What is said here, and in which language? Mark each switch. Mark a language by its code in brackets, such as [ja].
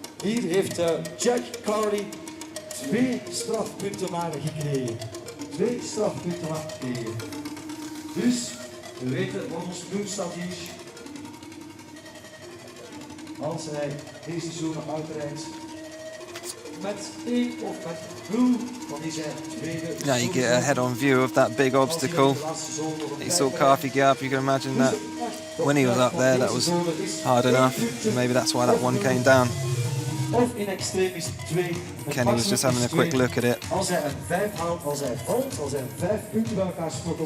[nl] Hier heeft Jack Carney 2 strafpunten maar gekregen. 2 strafpunten maar gekregen. Dus, we weten wat ons doen staat hier. Als hij deze zone uitrijdt met 1 of met 0 van deze tweede. [en] Now you get a head-on view of that big obstacle. You saw Carthy get up. You can imagine that when he was up there, that was hard enough. Maybe that's why that one came down. [nl] Of in extremis 2. [en] Kenny was just having a quick look at it. [nl] Als hij een 5 haalt, als hij valt, als hij 5 punten bij elkaar sprokkelt.